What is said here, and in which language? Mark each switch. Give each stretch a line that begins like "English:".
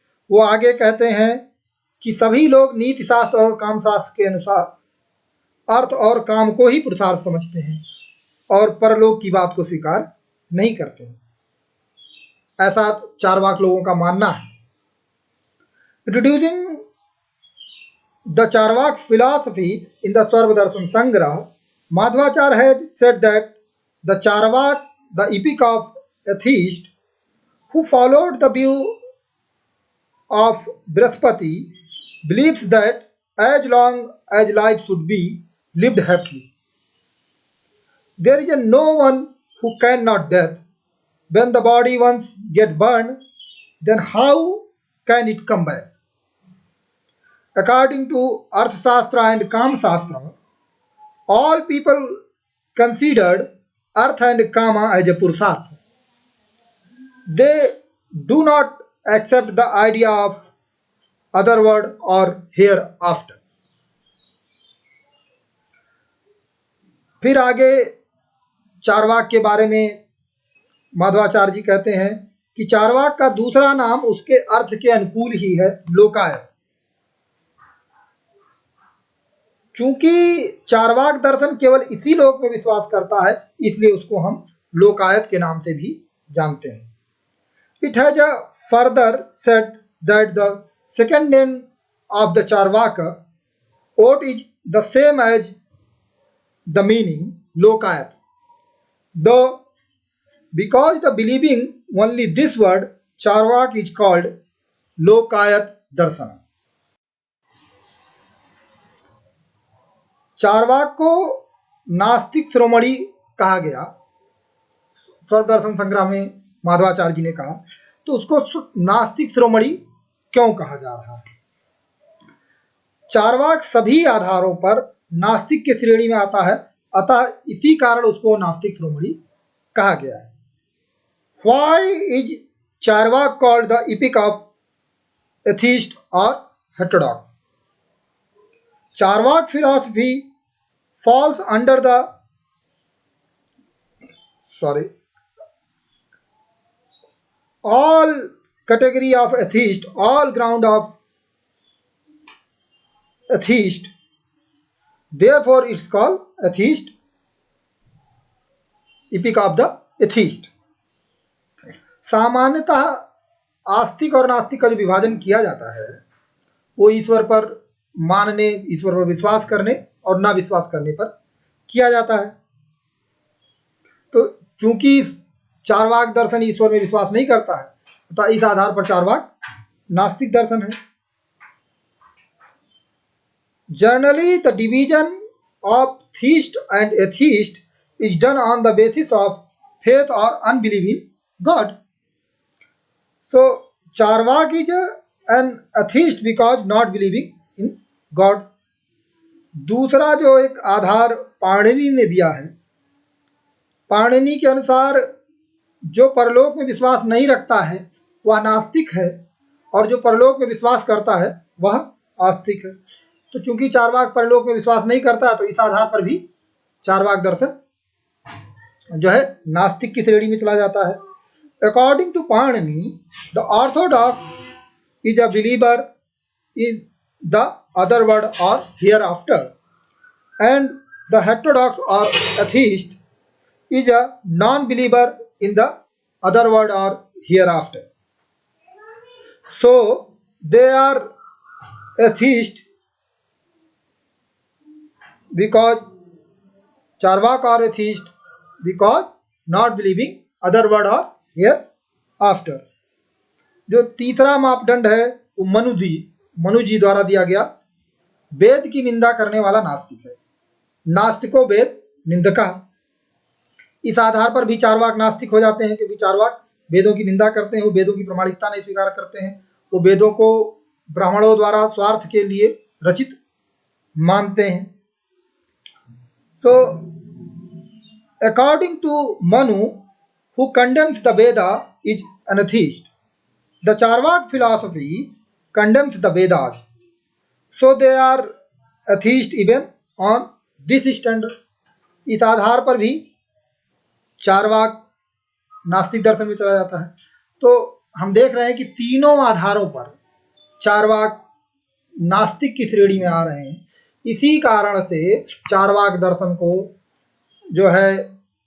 Hindi: वो आगे कहते हैं कि सभी लोग नीति शास्त्र और काम शास्त्र के अनुसार अर्थ और काम को ही पुरुषार्थ समझते हैं, और परलोक की बात को स्वीकार नहीं करते हैं, ऐसा चारवाक लोगों का मानना है।
English: Introducing the Charvak philosophy in the Sarvadarshan Sangrah, Madhvacharya had said that the Charvak, the epic of atheists who followed the view of Brihaspati, believes that as long as life should be lived happily, there is no one who cannot death. When the body once get burned, then how can it come back? According to Arthashastra and Kamashastra, all people considered Artha and Kama as a Purusartha. They do not accept the idea of otherworld or hereafter.
Hindi: फिर आगे चारवाक के बारे में माधवाचार्य जी कहते हैं कि चारवाक का दूसरा नाम उसके अर्थ के अनुकूल ही है, लोकायत। चूंकि चारवाक दर्शन केवल इसी लोक में विश्वास करता है, इसलिए उसको हम लोकायत के नाम से भी जानते हैं।
English: It has further said that the second name of the Charvaka, Ot, is the same as the meaning Lokayat, though because the believing only this word, Charvak is called Lokayat Darsana.
Hindi: Charvaka को नास्तिक शिरोमणि कहा गया, सर्वदर्शन संग्रह में माधवाचार्य जी ने कहा, तो उसको नास्तिक शिरोमणि क्यों कहा जा रहा है? चारवाक सभी आधारों पर नास्तिक के श्रेणी में आता है, अतः इसी कारण उसको नास्तिक शिरोमणि कहा गया है।
English: Why is Charvak called the epic of atheist or heterodox? Charvak philosophy falls under the all category of atheist, all ground of atheist, therefore it's called atheist, epic of the atheist.
Hindi: सामान्यतः आस्तिक और नास्तिक का जो विभाजन किया जाता है वो ईश्वर पर मानने, ईश्वर पर विश्वास करने और ना विश्वास करने पर किया जाता है। तो चूंकि चारवाक दर्शन ईश्वर में विश्वास नहीं करता है, अतः इस आधार पर चारवाक नास्तिक दर्शन है।
English: Generally, the division of theist and atheist is done on the basis of faith or unbelief in God. So, Charvak is an atheist because not believing in God.
Hindi: दूसरा जो एक आधार पाणिनि ने दिया है, पाणिनि के अनुसार जो परलोक में विश्वास नहीं रखता है वह नास्तिक है और जो परलोक में विश्वास करता है वह आस्तिक है। तो चूंकि चारवाक परलोक में विश्वास नहीं करता, तो इस आधार पर भी चारवाक दर्शन जो है नास्तिक की श्रेणी में चला जाता है।
English: According to Panini, the orthodox is a believer in the other world or hereafter, and the heterodox or atheist is a non-believer in the other world or hereafter. So they are atheist because Charvak are atheist because not believing other world or hereafter.
Hindi: जो तीसरा मापदंड है वो मनु जी द्वारा दिया गया, वेद की निंदा करने वाला नास्तिक है,
Sanskrit: नास्तिको वेद निंदका।
Hindi: इस आधार पर भी चारवाक नास्तिक हो जाते हैं, क्योंकि चारवाक वेदों की निंदा करते हैं, वो वेदों की प्रामाणिकता नहीं स्वीकार करते हैं, वो वेदों को ब्राह्मणों द्वारा स्वार्थ के लिए रचित मानते हैं।
English: So, according to Manu, who condemns the Veda, is an atheist. The Charvak philosophy condemns the Vedas, so they are atheist even on this standard.
Hindi: इस आधार पर भी चारवाक नास्तिक दर्शन में चला जाता है। तो हम देख रहे हैं कि तीनों आधारों पर चारवाक नास्तिक की श्रेणी में आ रहे हैं। इसी कारण से चारवाक दर्शन को जो है